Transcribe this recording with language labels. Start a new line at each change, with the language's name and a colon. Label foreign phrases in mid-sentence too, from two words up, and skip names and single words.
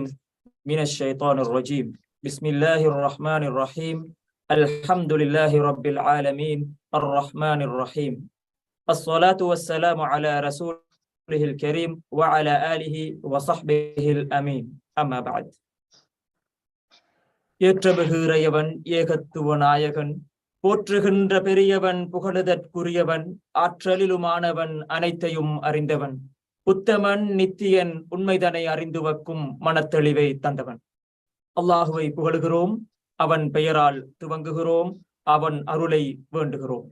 Arabic: من الشيطان الرجيم بسم الله الرحمن الرحيم الحمد لله رب العالمين الرحمن الرحيم الصلاة والسلام على رسوله الكريم وعلى آله وصحبه الأمين أما بعد
Tamil: ஏற்றபெறுகிறவன் ஏகத்துவ நாயகன் போற்றுகின்ற பெரியவன் புகழுதற்குரியவன் ஆற்றலிலுமானவன் அனைத்தையும் அறிந்தவன் உத்தமன் நித்தியன் உண்மைதனை அறிந்து வைக்கும் மனத்தெளிவை தந்தவன் அல்லாஹுவை புகழுகிறோம், அவன் பெயரால் துவங்குகிறோம், அவன் அருளை வேண்டுகிறோம்.